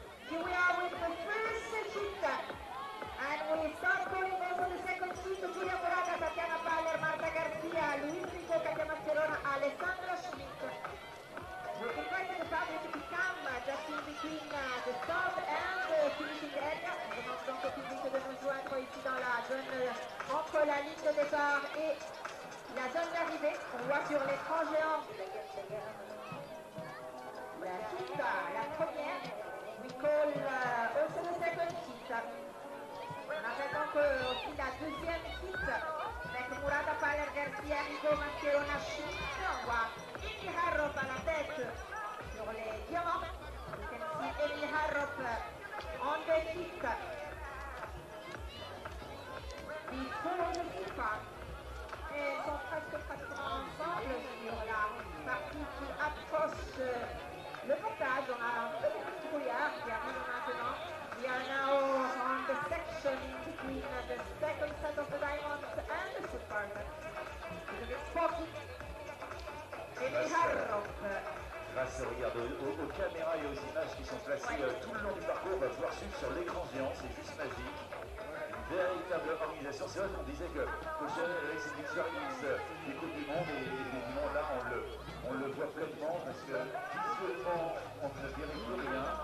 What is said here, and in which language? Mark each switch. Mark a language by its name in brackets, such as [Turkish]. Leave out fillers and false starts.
[English] Here we are with the first heat. And we start calling also the second heat. Giulia Morata, Tatiana Paller, Marta Garcia, Luis Rico, Katia Mascherona, Alessandra Schmidt. We invited the public to come just in between the start and the finishing area. [French] On demande donc au public de nous joindre ici dans la zone entre la ligne de départ et la zone d'arrivée. On voit sur l'écran géant la heat, la première. [English] We call also the second heat. [French] On appelle donc aussi la deuxième heat avec Murata, Paller, Garcia, Rico, Mascherona, Schmidt. On voit Amy Harrop à la tête sur les diamants. [English] You can see Amy Harrop on the heat before the départ. [French] Et elles sont presque pratiquement ensemble sur la partie qui approche le portage. On a un petit brouillard qui arrive maintenant. [English] We are now on the section in between the second set of the diamonds and the super. It's a bit foggy. Amy Harrop. [French] Grâce regarde, aux caméras et aux images qui sont placées tout le long du parcours, on va pouvoir suivre sur l'écran géant, c'est juste magique. Une véritable organisation. C'est vrai qu'on disait que Courchevel c'est une service des Coupes du Monde et évidemment là on le voit pleinement parce que visuellement on ne verrait plus rien.